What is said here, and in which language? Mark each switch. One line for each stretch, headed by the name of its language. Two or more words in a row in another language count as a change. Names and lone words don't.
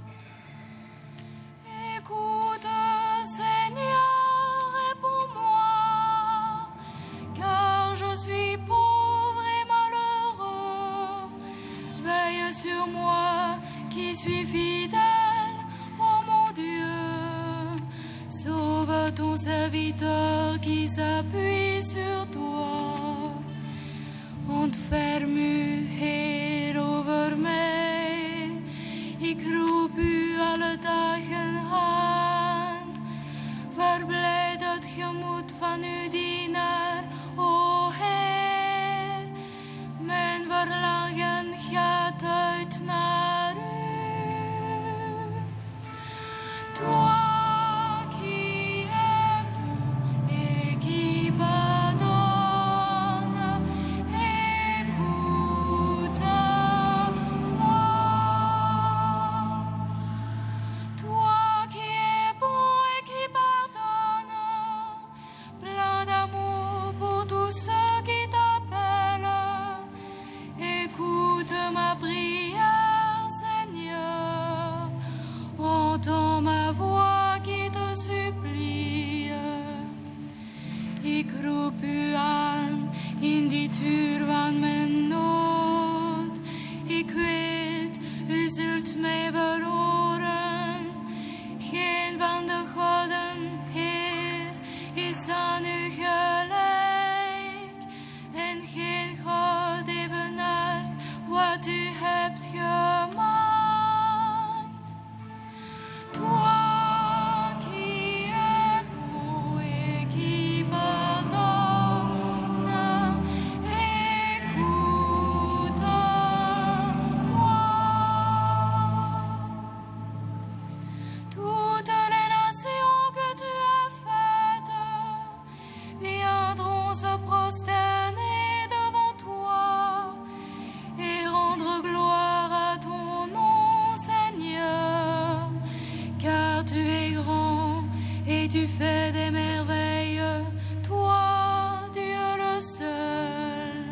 French: Écoute, Seigneur, réponds-moi, car je suis pauvre et malheureux. Veille sur moi qui suis fidèle, ô mon Dieu. Sauve ton serviteur qui s'appuie sur toi.
Dutch: Ontferm u, Heer, over mij. Ik roep u alle dagen aan. Verblijd het gemoed van uw dienaar, o Heer. Mijn verlangen gaat uit naar u.
French: Toi qui es bon et qui pardonne, toi qui es bon et qui pardonne, plein d'amour pour tous ceux qui t'appellent. Écoute ma prière, Seigneur, entends ma voix qui te supplie.
Dutch: Ik roep u aan in dit uur van mijn nood. Ik weet, u zult mij verhoren. Geen van de goden, Heer, is aan u gelijk. En geen God evenaart wat u hebt gemaakt.
French: Toi qui es bon et qui pardonne, écoute-moi. Toutes les nations que tu as faites viendront se prosterner devant toi et rendre gloire à ton nom, Seigneur, car tu es grand et tu fais des merveilles, toi, Dieu le seul.